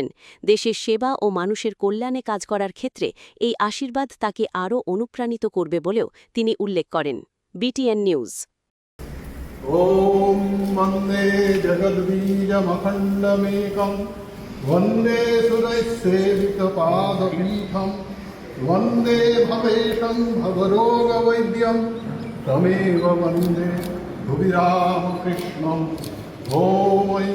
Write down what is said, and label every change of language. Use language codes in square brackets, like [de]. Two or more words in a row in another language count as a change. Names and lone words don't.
[bn] দেশের সেবা ও মানুষের কল্যাণে কাজ করার ক্ষেত্রে এই আশীর্বাদ তাকে আরও অনুপ্রাণিত করবে বলেও তিনি উল্লেখ করেন। BTN নিউজ। [sa] ওম বন্দে জগদ্বীজমখণ্ডমেকং বন্দে সুরৈঃসেবিতপাদপীঠম वंदे भवेशं भवरोगवैद्यं तमेव वंदे भुवि रामकृष्णं। ओम